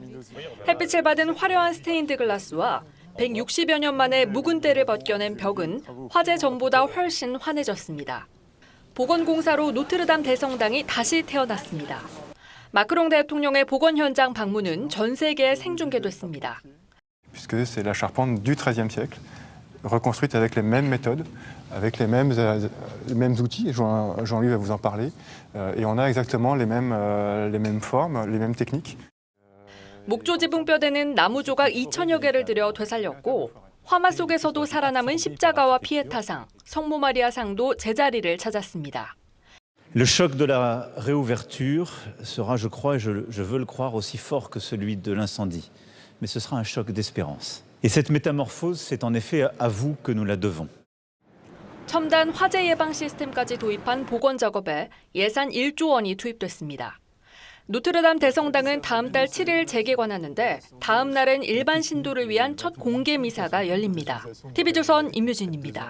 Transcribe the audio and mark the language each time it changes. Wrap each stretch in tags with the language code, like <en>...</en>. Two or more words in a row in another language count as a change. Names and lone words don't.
<ko>햇빛을 받은 화려한 스테인드 글라스와 160여 년 만에 묵은 때를 벗겨낸 벽은 화재 전보다 훨씬 환해졌습니다. 보건공사로 노트르담 대성당이 다시 태어났습니다. 마크롱 대통령의 복원 현장 방문은 전 세계에 생중계됐습니다.</ko> <fr>Puisque c'est la charpente du XIIIe siècle, reconstruite avec les mêmes méthodes, avec les mêmes outils. Jean-Louis va vous en parler. Et on a exactement les mêmes formes, les mêmes techniques.</fr> <ko>목조 지붕뼈대는 나무 조각 2,000여 개를 들여 되살렸고 화마 속에서도 살아남은 십자가와 피에타상, 성모 마리아상도 제자리를 찾았습니다.</ko> <fr>Le choc de la réouverture sera, je crois, et je veux le croire, aussi fort que celui de l'incendie. Mais ce sera un choc d'espérance. Et cette métamorphose, c'est en effet à vous que nous la devons.</fr> <ko>첨단 화재 예방 시스템까지 도입한 복원 작업에 예산 1조 원이 투입됐습니다. 노트르담 대성당은 다음 달 7일 재개관하는데 다음 날은 일반 신도를 위한 첫 공개 미사가 열립니다. TV조선 임유진입니다.</ko>